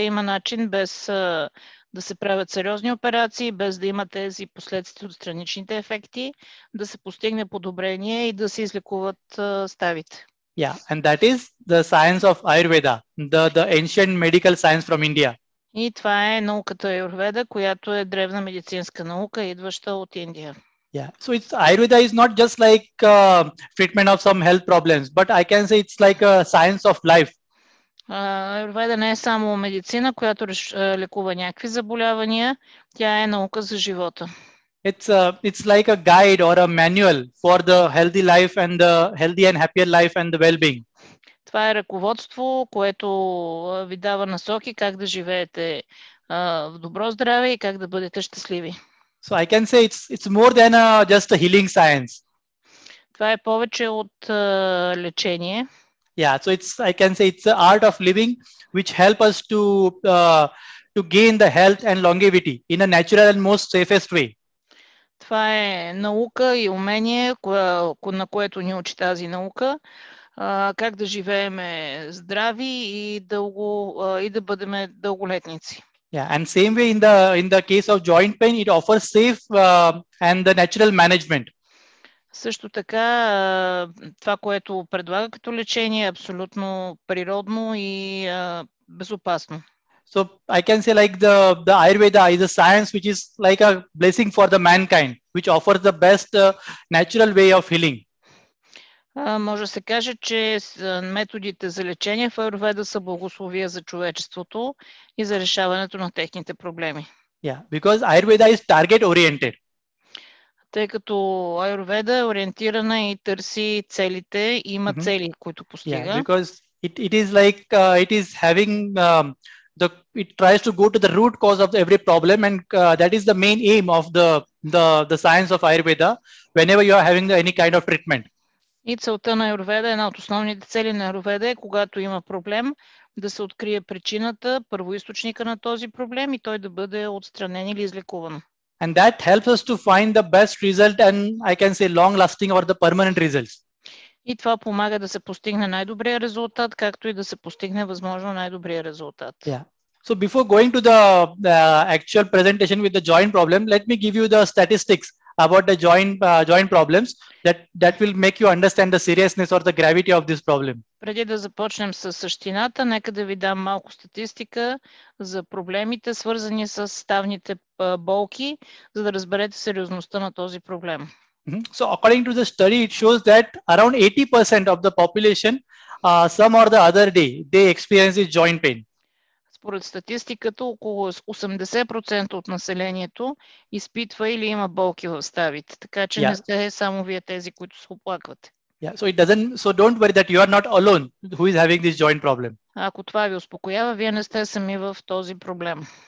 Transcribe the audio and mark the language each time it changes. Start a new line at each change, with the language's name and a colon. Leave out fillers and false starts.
Bulgarian: Има начин без да се правят сериозни операции, без да има тези последствия от страничните ефекти, да се постигне подобрение и да се излекуват ставите.
English: Yeah, and that is the science of Ayurveda, the ancient medical science from India.
Bulgarian: И това е науката Аюрведа, която е древна медицинска наука, идваща от Индия.
English: Yeah, so Ayurveda is not just like treatment of some health problems, but I can say it's like a science of life.
Bulgarian: Аюрведа не е само медицина, която лекува някакви заболявания, тя е наука за живота.
English: It's like a guide or a manual for the healthy life and the healthy and happier life and the well-being.
Bulgarian: Това е ръководство, което ви дава насоки как да живеете в добро здраве и как да бъдете щастливи.
English: So I can say it's more than just a healing science.
Bulgarian: Това е повече от лечение.
English: Yeah, so I can say it's the art of living which help us to gain the health and longevity in a natural and most safest way.
Bulgarian: Това е наука и умение, на което ни учи тази наука, как да живееме здрави и да бъдем дълголетници.
English: Yeah, and same way in the case of joint pain, it offers safe and the natural management.
Bulgarian: Също така, това, което предлага като лечение, е абсолютно природно и безопасно.
English: So I can say like the Ayurveda is a science which is like a blessing for the mankind, which offers the best natural way of healing.
Bulgarian: Може да се каже, че методите за лечение в Аюрведа са благословия за човечеството и за решаването на техните проблеми.
English: Yeah, because Ayurveda is target oriented.
Bulgarian: Тъй като Аюрведа е ориентирана и търси целите, има цели, които постига.
English: Yeah, because it is like it is having it tries to go to the root cause of every problem, and that is the main aim of the science of Ayurveda whenever you are having any kind of treatment.
Bulgarian: И целта на Аюрведа, една от основните цели на Аюрведа е, когато има проблем, да се открие причината, първоизточника на този проблем и той да бъде отстранен или излекуван.
English: And that helps us to find the best result and I can say long lasting or the permanent results.
Bulgarian: И това помага да се постигне най-добрия резултат, както и да се постигне възможно най-добрия резултат.
English: Yeah. So before going to the actual presentation with the joint problem, let me give you the statistics about the joint problems that will make you understand the seriousness or the gravity of this problem.
Bulgarian: Преди да започнем с същината, нека да ви дам малко статистика за проблемите, свързани с ставните болки, за да разберете сериозността на този проблем.
English: So according to the study, it shows that around 80% of the population, some or the other day, they experience joint pain.
Bulgarian: Според статистиката, около 80% от населението изпитва или има болки в ставите. Така че не сте само вие тези, които се оплаквате.
English: Yeah, so it doesn't, so don't worry that you are not alone who is having this joint problem.
Bulgarian: Ако това ви успокоява, вие не сте сами в този проблем.